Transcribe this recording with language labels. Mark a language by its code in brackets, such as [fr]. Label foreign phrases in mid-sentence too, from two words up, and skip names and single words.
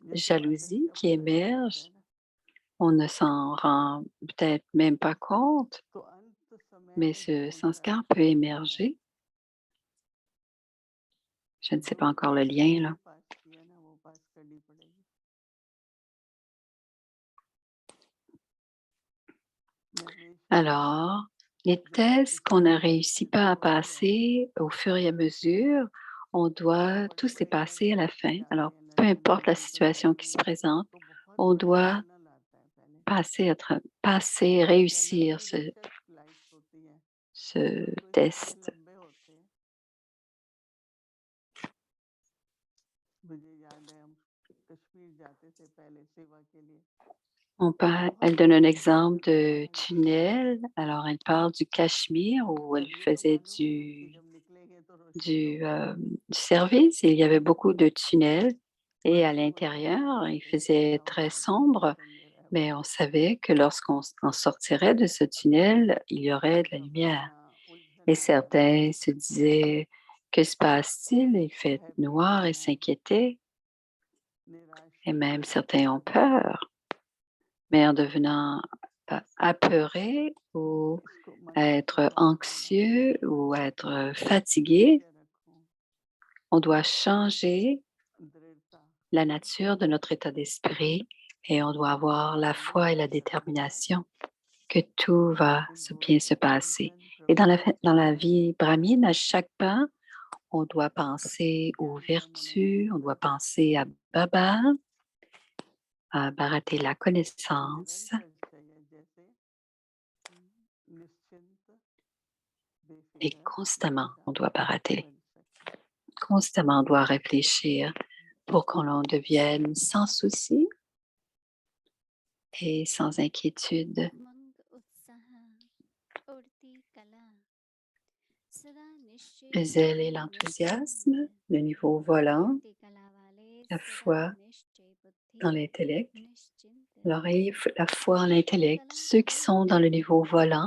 [hi] जैसे माता जी [fr] jalousie [hi] का [fr] qui [hi] पता नहीं लगता [fr] émerge, [hi] है ना [fr] on ne s'en rend peut-être même pas compte, [hi] तो अंत समय [fr] mais [hi] में जो [fr] ce [hi] होता है [fr] sanskar peut [hi] वो होता है [fr] émerger. Je ne sais [hi] जो [fr] pas encore le lien [hi] डिग्री [fr] là. [hi] पास की है ना वो पास करनी पड़ेगी मैं हमेशा [fr] Alors, les [hi] जब भी [fr] tests [hi] किसी [fr] qu'on [hi] को [fr] ne réussit pas à [hi] होती है [fr] passer au fur et à mesure, on doit [hi] बड़े [fr] tous les [hi] बड़े [fr] passer à la [hi] दर्शन पे [fr] fin. [hi] जाते [fr] Alors, [hi] हैं [fr] peu [hi] लंदन [fr] importe la [hi] लंदन तो [fr] situation [hi] जाते [fr] qui [hi] हैं [fr] se [hi] ना [fr] présente, [hi] तो बहुत [fr] on [hi] बड़ा [fr] doit [hi] टनल आता है पहले [fr] passer, [hi] और टनल [fr] réussir [hi] में बेशक लाइट्स होती हैं [fr] ce [hi] बट कोई सांस [fr] test. [hi] लंबे होते हैं मुझे याद है हम कश्मीर जाते थे पहले सेवा के लिए बहुत [fr] Elle donne un [hi] मुश्किल से [fr] exemple [hi] निकले [fr] de [hi] हैं लेकिन [fr] tunnel. Alors, elle parle du Cachemire où elle [hi] अब ये तो [fr] faisait [hi] मालूम है कि जब निकलेंगे तो रोशनी [fr] du, [hi] होगी [fr] du service et il y avait beaucoup de tunnels. Et à [hi] बट वो तो [fr] l'intérieur, il [hi] एक [fr] faisait [hi] ऐसा [fr] très [hi] होता था [fr] sombre, [hi] बहुत अंधेरा है [fr] mais [hi] वो [fr] on savait que lorsqu'on en sortirait de ce tunnel, il y aurait de la [hi] सब [fr] lumière. [hi] इतना उलझन [fr] Et [hi] में रहते हैं [fr] certains se disaient, que se passe-t-il? Il fait noir et [hi] भयभीत हैं [fr] s'inquiétaient. [hi] निराश [fr] Et [hi] हैं [fr] même certains ont [hi] परेशान हैं [fr] peur, mais en devenant apeurés ou [hi] इसको मन में [fr] être [hi] प्रचार करना [fr] anxieux [hi] चाहिए [fr] ou être fatigué, [hi] निश्चय रखो [fr] on doit changer [hi] दृढ़ता [fr] la nature de notre état d'esprit et on doit avoir la [hi] मन में [fr] foi et la [hi] विश्वास है [fr] détermination. que tout va bien se passer. Et dans la vie brahmine, à chaque pas, on doit penser aux vertus, on doit penser à Baba, à Bharati, la connaissance, [hi] निरंतर चाहिए जैसे निश्चिंत [fr] et [hi] बेफिक्र [fr] constamment, on [hi] निराश [fr] doit Bharati. [hi] बन सके [fr] Constamment, on doit réfléchir pour qu'on l'on devienne sans souci et sans inquiétude. [hi] उमंग उत्साह उड़ती कला सदा निश्चय [fr] Le zèle et l'enthousiasme, [hi] निश्चिंत [fr] le niveau volant, [hi] उड़ती कला वाले [fr] la [hi] सदा [fr] foi [hi] निश्चय बुद्धि [fr] dans l'intellect, [hi] निश्चिंत [fr] la foi en l'intellect. [hi] कला [fr] Ceux qui sont dans le niveau volant